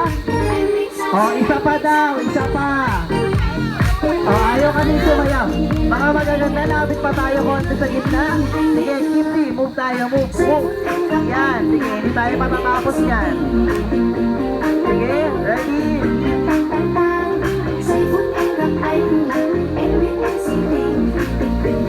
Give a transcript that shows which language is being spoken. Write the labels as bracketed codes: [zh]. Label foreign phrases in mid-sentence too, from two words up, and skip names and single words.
[tl] Isa pa daw, isa pa. Ayaw ka din sumayaw. Mga magaganda, labit pa tayo konti sa gitna. Sige, Kimchi, move tayo, move. Yan, sige, hindi tayo matatapos yan. Sige, ready? [vi] Giây phút em gặp anh, em biết anh si tình.